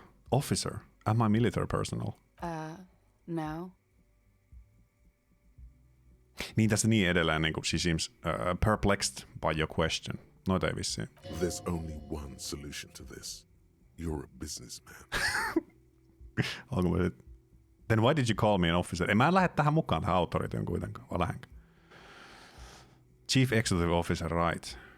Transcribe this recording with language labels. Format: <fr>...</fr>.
<en>Officer, am I military personnel? No.</en> <fi>Niin tässä niin edelleen, niin kuin</fi> <en>she seems perplexed by your question.</en> <fi>Noita ei vissiin.</fi> <en>There's only one solution to this. You're a businessman. Then why did you call me an officer?</en> <fi>Mä en lähde tähän mukaan tähän autorityön kuitenkaan, vai lähdenkö?</fi> <en>Chief Executive Officer, right.</en>